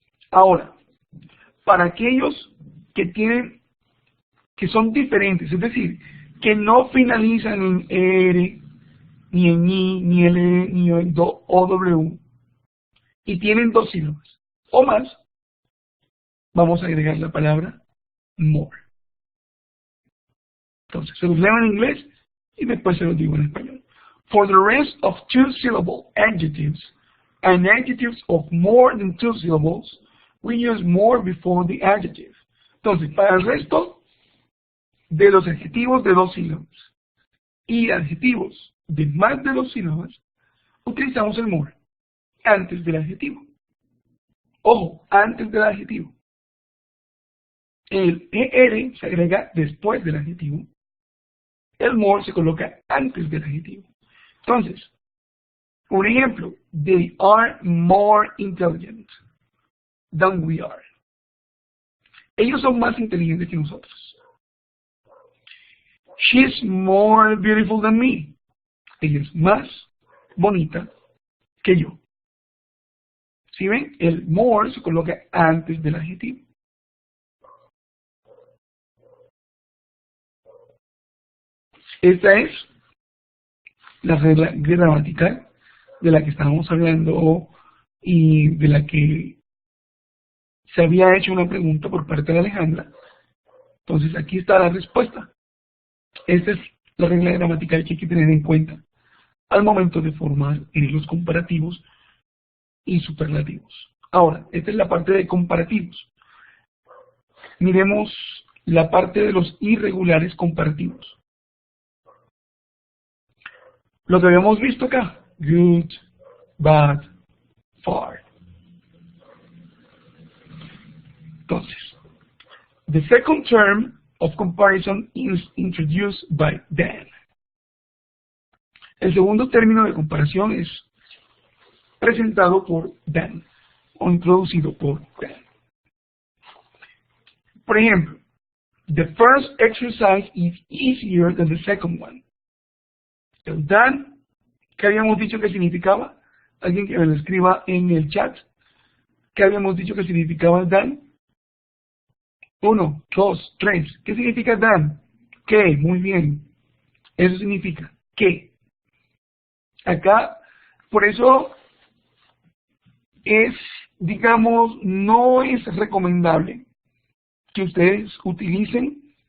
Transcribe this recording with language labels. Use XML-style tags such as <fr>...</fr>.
<es>Ahora, para aquellos que son diferentes, es decir, que no finalizan en ER, ni en I, ni en LE, ni en OW, y tienen dos sílabas o más, vamos a agregar la palabra more. Entonces, se los leo en inglés y después se los digo en español.</es> <en>For the rest of two-syllable adjectives and adjectives of more than two syllables, we use more before the adjective.</en> <es>Entonces, para el resto de los adjetivos de dos sílabas y adjetivos de más de dos sílabas, utilizamos el more antes del adjetivo. Ojo, antes del adjetivo. El ER se agrega después del adjetivo. El more se coloca antes del adjetivo. Entonces, un ejemplo.</es> <en>They are more intelligent than we are.</en> <es>Ellos son más inteligentes que nosotros.</es> <en>She's more beautiful than me.</en> <es>Ella es más bonita que yo. ¿Sí ven? El more se coloca antes del adjetivo. Esta es la regla gramatical de la que estábamos hablando y de la que se había hecho una pregunta por parte de Alejandra. Entonces aquí está la respuesta. Esta es la regla gramatical que hay que tener en cuenta al momento de formar los comparativos y superlativos. Ahora, esta es la parte de comparativos. Miremos la parte de los irregulares comparativos. Lo que habíamos visto acá, good, bad, far. Entonces,</es> <en>the second term of comparison is introduced by Dan.</en> <es>El segundo término de comparación es presentado por Dan, o introducido por Dan. Por ejemplo,</es> <en>the first exercise is easier than the second one.</en> <es>El Dan, ¿qué habíamos dicho que significaba? Alguien que me lo escriba en el chat. ¿Qué habíamos dicho que significaba Dan? 1, 2, 3. ¿Qué significa Dan? ¿Qué? Muy bien. Eso significa ¿qué? Acá, por eso es, digamos, no es recomendable que ustedes utilicen</es>